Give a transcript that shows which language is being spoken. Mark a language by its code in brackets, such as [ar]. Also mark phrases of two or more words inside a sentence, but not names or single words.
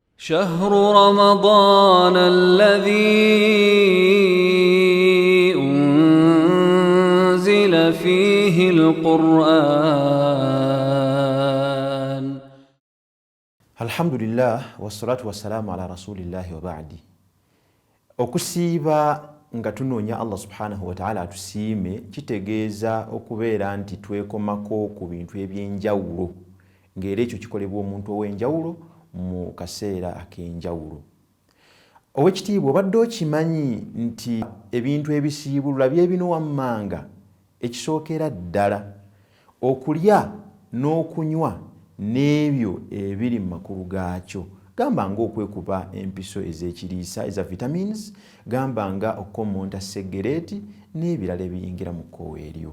[ar] شهر رمضان الذي أنزل فيه القرآن. الحمد لله والصلاة والسلام على رسول الله وبعد. [lg] Okusiiba nga tunoonya Allah [ar] سبحانه وتعالى [lg] atusiime kitegeeza okubeera nti twekomako ku bintu eby'enjawulo ng'era ekyo kikolebwa omuntu ow'enjawulo mu kaseera ak'enjawulo. Owekitiibwa obadde okimanyi nti ebintu ebisiibulula byebino wammanga ekisookera ddala okulya n'okunywa n'ebyo ebiri mu makulu gaakyo, gamba nga okwekuba empiso ez'ekiriisa eza vitamins, gamba nga okukommonta segereeti n'ebirala ebiyingira mu kkowe eryo.